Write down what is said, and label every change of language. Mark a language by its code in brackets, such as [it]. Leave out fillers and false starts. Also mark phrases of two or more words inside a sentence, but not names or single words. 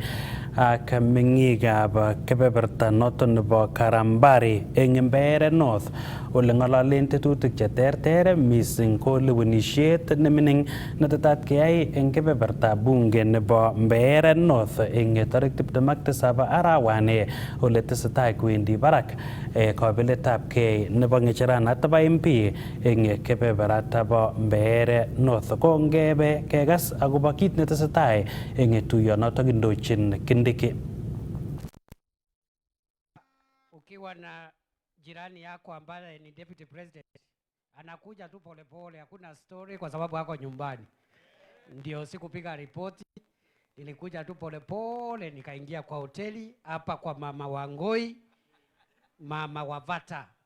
[kln] ak meng'ikab kebeberta noton nebo Karambari eng Mbeere North ole ng'ololen tetutik cheterter mising ko lewenishet nemining netetat keyai eng kebeberta bunge nebo Mbeere North eng tarik 27 arawani ole tesetai kwendi barak kabeletab kei nebo ng'echeranat nebo MP eng kebeberata bo Mbeere North. Ko ngebe kekas akobo kit netesetai eng tuyonotok indochin Kindiki. [sw] Ukiwa na jirani yako ambaye ni [en] deputy president [sw] anakuja tu polepole, hakuna story kwa sababu ako nyumbani. Ndio sikupiga ripoti, nilikuja tu polepole nikaingia kwa hoteli hapa kwa mama Wangoi, mama Wavata.